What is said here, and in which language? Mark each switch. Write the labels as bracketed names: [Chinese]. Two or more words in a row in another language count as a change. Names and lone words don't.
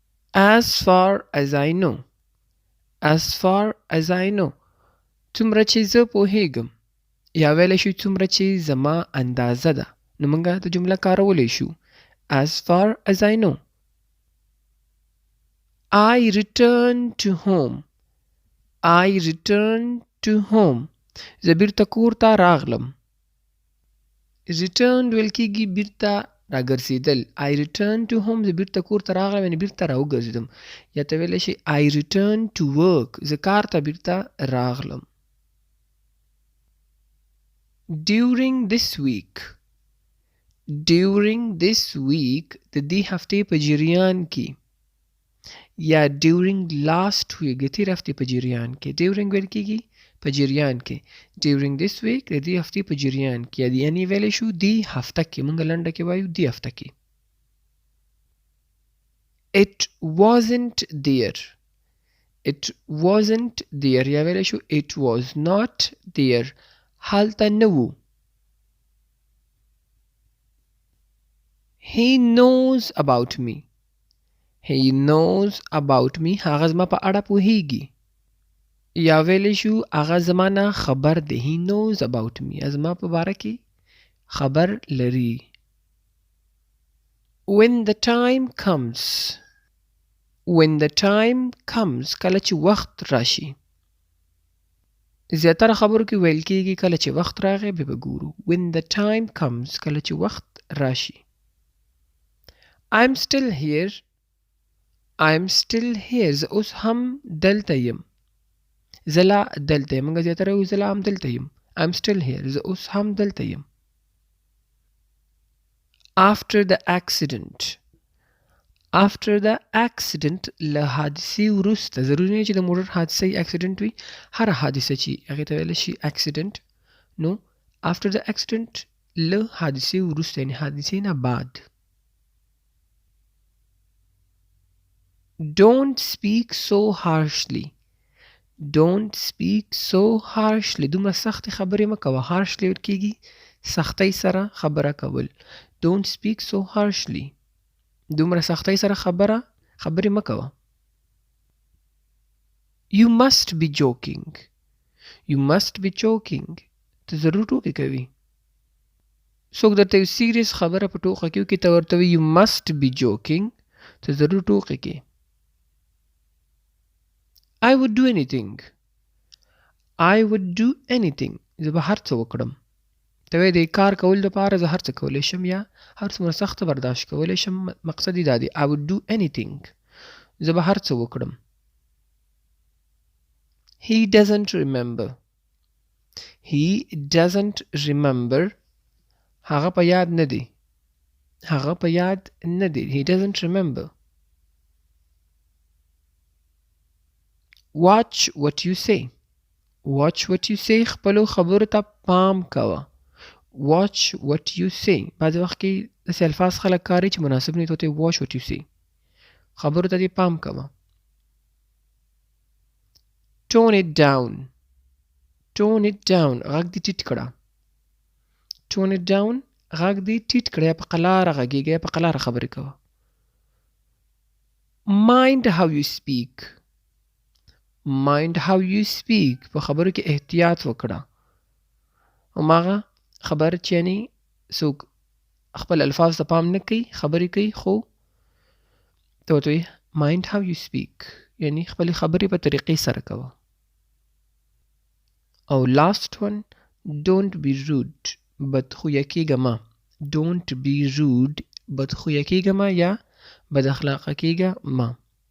[English] As far as I know. As far as I know. [Pashto] څومره چې زه پوهیږم. یا ویلی شو څومره چې زما اندازه ده. نو موږ دا جمله کارولی شو. [English] As far as I know. I returned to home. I returned to home. [Pashto] زه بیرته کور ته راغلم. Returned ویل کېږي بیرته راګرځېدل. [English] I returned to home. [Pashto] زه بیرته کور ته راغلم یعنې بیرته راوګرځېدم. یا ته ویلی شي [English] I returned to work. [Pashto] زه کار ته بیرته راغلم. [English] During this week. During this week [Pashto] د دې هفتې په جریان کې یا [English] during last week [Pashto] د تېرې هفتې په جریان کې during ویل کېږي په جریان کې [English] during this week [Pashto] د دې هفتې په جریان کې یعنې ویلی شو دې هفته کې موږ لنډه کې وایو دې هفته کې [English] It wasn't there. It wasn't there [Pashto] یا ویلی شو [English] it was not there. [Pashto] هلته نه و. [English] He knows about me. He knows about me. [Pashto] هغه زما په اړه پوهیږي. یا ویلی شو هغه زما نه خبر دی. [English] He knows about me. [Pashto] زما په باره کې خبر لري. [English] When the time comes. When the time comes [Pashto] کله چې وخت راشي. زیاتره خبرو کې ویل کېږي کله چې وخت راغی بیا به ګورو. [English] When the time comes [Pashto] کله چې وخت راشي. [English] I'm still here. I'm still here. [Pashto] زه اوس هم دلته یم. زه لا دلته یم. موږ زیاتره وایو زه لا هم دلته یم. [English] I'm still here. [Pashto] زه اوس هم دلته یم. [English] After the accident. After the accident [Pashto] له حادثې وروسته ضروري نه چې د موټر حادثه یې accident وي. هره حادثه چې هغې ته ویلی شي accident. نو [English] after the accident [Pashto] له حادثې وروسته یعنې حادثې نه بعد. [English] Don't speak so harshly. Don't speak so harshly. [Pashto] دومره سختې خبرې مه کوه. harshly ویل کېږي سختۍ سره خبره کول. [English] Don't speak so harshly. [Pashto] دومره سختۍ سره خبرې مه کوه. [English] You must be joking. You must be joking. [Pashto] ته ضرور ټوکې کوي. څوک درته یو سیریس خبره په ټوکه کې وکړي ته ورته وایي [English] You must be joking. [Pashto] ته ضرور ټوکې کوي. [English] I would do anything. I would do anything. [Pashto] زه به هر څه وکړم. ته وایې د کار کول دپاره زه هر څه کولی شم یا هر څومره سخته برداشت کولی شم. مقصد یې دا دی [English] I would do anything. [Pashto] زه به هر څه وکړم. [English] He doesn't remember. He doesn't remember. [Pashto] هغه په یاد نه دی. هغه په یاد نه دی. [English] He doesn't remember. Watch what you say. Watch what you say. [Pashto] خپلو خبرو ته پام کوه. [English] Watch what you say. [Pashto] بعضې وخت کې داسې الفاظ خلک کاروي چې مناسب نه وي ته ورته [English] watch what you say. [Pashto] خبرو ته دې پام کوه. [English] Tone it down. Tone it down. [Pashto] غږ دې ټیټ کړه. [English] Tone it down. [Pashto] غږ دې ټیټ کړه یا په قلاره غږېږه یا په قلاره خبرې کوه. [English] Mind how you speak. Mind how you speak. [Pashto] په خبرو کې احتیاط وکړه. هماغه خبر چې یعنې څوک خپل الفاظ ته پام نه کوي خبرې کوي خو ته ورته وایي [English] Mind how you speak. [Pashto] یعنې خپلې خبرې په طریقې سره کوه. [English] او last one Don't be rude. [Pashto] بدخویه کېږه مه. [English] Don't be rude. [Pashto] بدخویه کېږه مه یا بد اخلاقه کېږه مه.